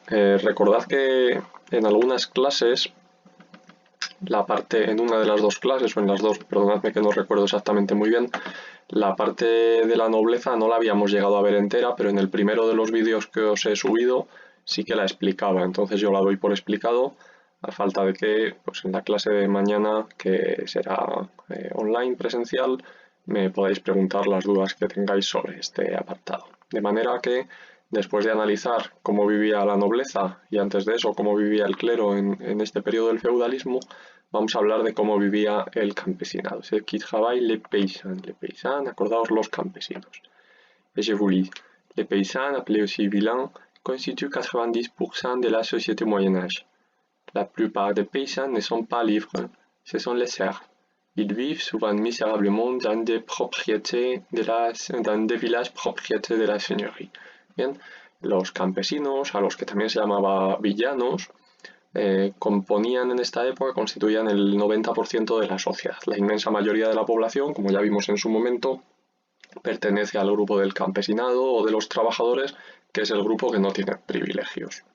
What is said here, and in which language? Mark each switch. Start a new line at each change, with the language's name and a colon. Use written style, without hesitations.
Spanish: Recordad que en algunas clases, en una de las dos clases, o en las dos, perdonadme que no recuerdo exactamente muy bien, la parte de la nobleza no la habíamos llegado a ver entera, pero en el primero de los vídeos que os he subido sí que la explicaba, entonces yo la doy por explicado, a falta de que pues en la clase de mañana, que será online, presencial, me podáis preguntar las dudas que tengáis sobre este apartado. De manera que, después de analizar cómo vivía la nobleza y antes de eso cómo vivía el clero en este periodo del feudalismo, vamos a hablar de cómo vivía el campesinado.
French: C'est qui travaille les paysans. Les paysans,
Spanish: acordaos, los campesinos.
French: Et je vous lis. Les paysans, appelés aussi villeins, constituent 90% de la société Moyen-Âge. La plupart des paysans ne sont pas libres, ce sont les serfs. Ils vivent souvent misérablement dans des villages propriétés de la seigneurie.
Spanish: Bien, los campesinos, a los que también se llamaba villanos, componían en esta época, constituían el 90% de la sociedad. La inmensa mayoría de la población, como ya vimos en su momento, pertenece al grupo del campesinado o de los trabajadores, que es el grupo que no tiene privilegios.